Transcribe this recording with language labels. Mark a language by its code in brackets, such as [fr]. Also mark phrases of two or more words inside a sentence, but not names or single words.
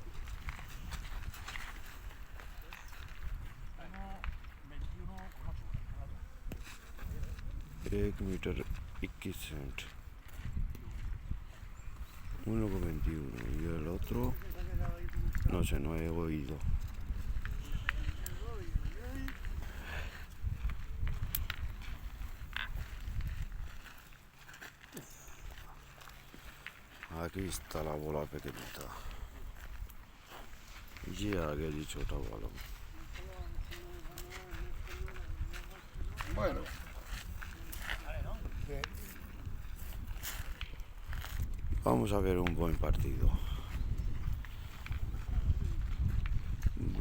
[es] $1.21 1.21 y el otro no sé, no he oído. Aquí está la bola pequeñita. [hi] ये आ गया जी छोटा वाला। [es] Bueno. Vamos a ver un buen partido.